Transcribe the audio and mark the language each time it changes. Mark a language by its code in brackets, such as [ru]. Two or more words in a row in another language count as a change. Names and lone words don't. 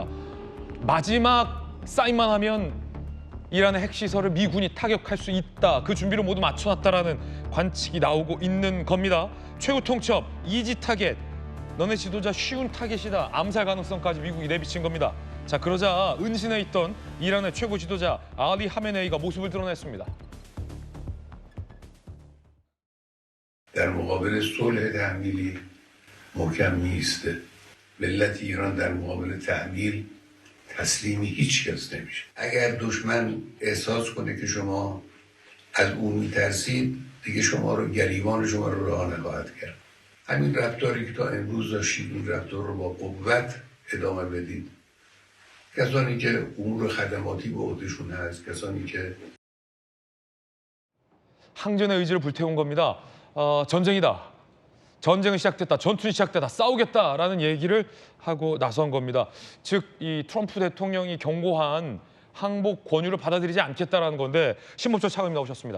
[ko] 마지막 사인만 하면 이란의 핵시설을 미군이 타격할 수 있다. 그 준비를 모두 맞춰놨다라는 관측이 나오고 있는 겁니다. 최후 통첩, [en] easy target, [ko] 너네 지도자 쉬운 타겟이다. 암살 가능성까지 미국이 내비친 겁니다. 자, 그러자 은신해 있던 이란의 최고 지도자 알리 하메네이가 모습을 드러냈습니다. [fa] در مقابل صلح تحمیلی محکم نیسته. ملت ایران در مقابل تحمیل تسلیم هیچ کس نمیشه. اگر دشمن احساس کنه که شما از او میترسید دیگه شما رو گریبان شما رو رها نخواهد کرد. همین رفتاری که تا امروز داشتید این رفتار رو با قوت ادامه بدید. کسانی که امور خدماتی به عهدهشون هست، کسانی که [ko] 항전의 의지를 불태운 겁니다. 전쟁이다. 전쟁은 시작됐다. 전투는 시작됐다. 싸우겠다라는 얘기를 하고 나선 겁니다. 즉, 이 트럼프 대통령이 경고한 항복 권유를 받아들이지 않겠다라는 건데 신법조 차관님 나오셨습니다.